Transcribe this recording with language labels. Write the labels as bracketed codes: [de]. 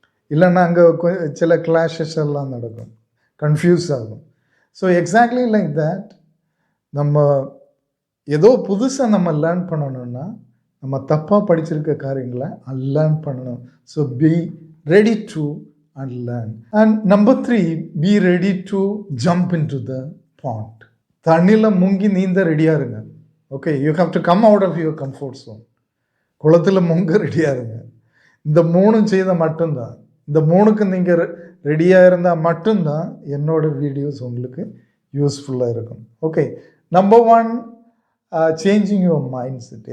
[ta] இல்லைன்னா அங்கே சில கிளாஷஸ் எல்லாம் நடக்கும், கன்ஃபியூஸ் ஆகும். [en] so exactly like that, [ta] நம்ம ஏதோ புதுசாக நம்ம லேர்ன் பண்ணணும்னா நம்ம தப்பாக படிச்சிருக்க காரியங்களை அன்லேர்ன் பண்ணணும். [en] So be ready to unlearn. And number 3, be ready to jump into the pond. [ta] தண்ணியில் முங்கி நீந்த ரெடியாக இருங்க. [en] Okay, you have to come out of your comfort zone. [ta] குளத்தில் முங்க ரெடியாக இருங்க. இந்த 3 செய்த மட்டும்தான், இந்த 3க்கு நீங்கள் ரெடியாக இருந்தால் மட்டும்தான் என்னோட வீடியோஸ் உங்களுக்கு யூஸ்ஃபுல்லாக இருக்கும். [en] Okay, number 1, changing your mindset.